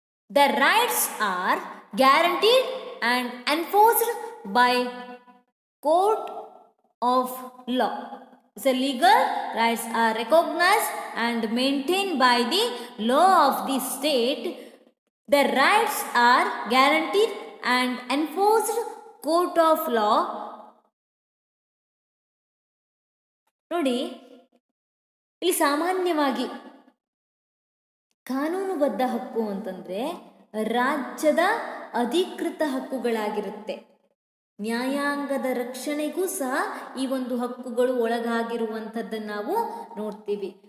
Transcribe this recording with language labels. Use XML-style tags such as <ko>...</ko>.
<en>The rights are guaranteed and enforced by court of law. So legal rights are recognized and maintained by the law of the state. The rights are guaranteed and enforced court of law.</en> <kn>ನೋಡಿ, ಇಲ್ಲಿ ಸಾಮಾನ್ಯವಾಗಿ ಕಾನೂನುಬದ್ಧ ಹಕ್ಕು ಅಂತಂದ್ರೆ ರಾಜ್ಯದ ಅಧಿಕೃತ ಹಕ್ಕುಗಳಾಗಿರುತ್ತೆ. ನ್ಯಾಯಾಂಗದ ರಕ್ಷಣೆಗೂ ಸಹ ಈ ಒಂದು ಹಕ್ಕುಗಳು ಒಳಗಾಗಿರುವಂಥದ್ದನ್ನು ನಾವು ನೋಡ್ತೀವಿ.</kn>